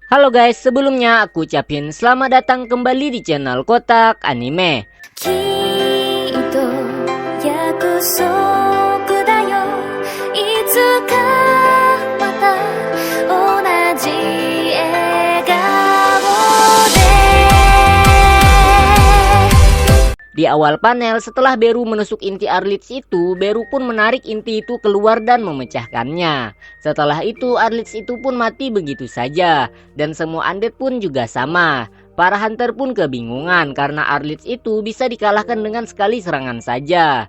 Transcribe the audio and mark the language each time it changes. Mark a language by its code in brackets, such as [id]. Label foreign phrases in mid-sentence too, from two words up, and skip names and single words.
[id] Halo guys, sebelumnya aku ucapin selamat datang kembali di channel Kotak Anime. [ja] きっと約束だよいつかまた同じ笑顔で [id] Di awal panel, setelah Beru menusuk inti Arlitz itu, Beru pun menarik inti itu keluar dan memecahkannya. Setelah itu, Arlitz itu pun mati begitu saja, dan semua undead pun juga sama. Para hunter pun kebingungan karena Arlitz itu bisa dikalahkan dengan sekali serangan saja.